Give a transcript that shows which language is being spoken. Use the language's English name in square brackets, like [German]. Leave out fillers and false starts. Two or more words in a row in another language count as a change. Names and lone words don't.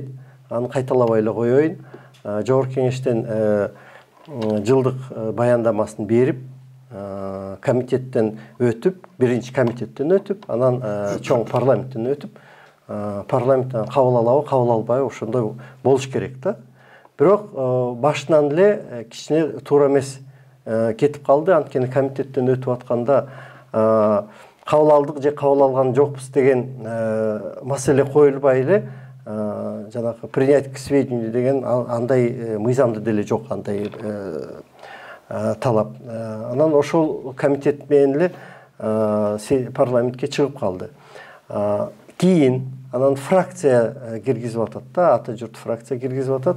[Kyrgyz] Аны кайталабай эле коеюн. Жогорку кеңештен жылдык баяндамасын берип, комитеттен өтүп, биринчи комитеттен өтүп, анан чоң парламенттен өтүп, парламенттен кабыл алабы, кабыл албайбы ошондой болуш керек да. Бирок башынан эле кичине туура эмес кетип калды. Анткени комитеттен өтүп атканда кабыл алдык же кабыл алган жокпуз деген маселе коюлбай эле жанагы [Russian] принять к сведению [Kyrgyz] деген андай мыйзамда деле жок, андай талап. Анан ошол комитет менен эле парламентке чыгып калды. Кийин анан фракция киргизип атат да, ата журт фракция киргизип атат.